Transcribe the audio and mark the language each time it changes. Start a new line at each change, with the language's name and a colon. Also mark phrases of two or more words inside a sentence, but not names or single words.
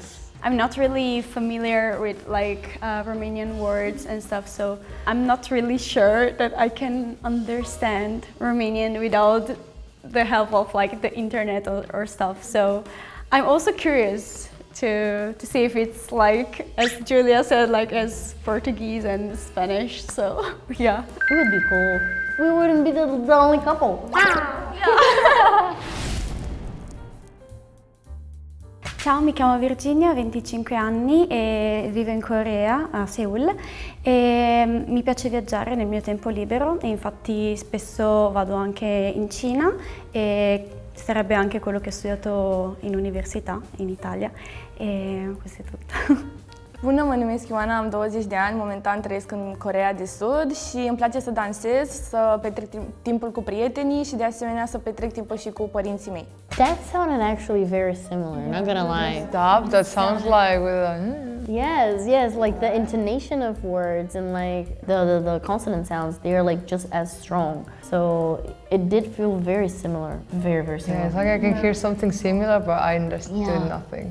English: I'm not really familiar with like Romanian words and stuff, so I'm not really sure that I can understand Romanian without the help of like the internet or stuff. So I'm also curious to see if it's like, as Julia said, like as Portuguese and Spanish. So yeah. It would be cool. We wouldn't be the only couple.
Italian: Ciao, mi chiamo Virginia, ho 25 anni e vivo in Corea, a Seoul, e mi piace viaggiare nel mio tempo libero e infatti spesso vado anche in Cina e sarebbe anche quello che ho studiato in università in Italia e questo è tutto.
Romanian: Bună, mă numesc Ioana, am 20 de ani, momentan trăiesc în Coreea de Sud și îmi place să dansez, să petrec timpul cu prietenii și de asemenea să petrec timpul și cu părinții mei.
English: That sounded actually very similar, not gonna lie. Stop, that sounds like with a... Yes, like the intonation of words and like the consonant sounds, they're like just as strong. So it did feel very similar, very similar. Yeah, it's like I can hear something similar, but I understood nothing.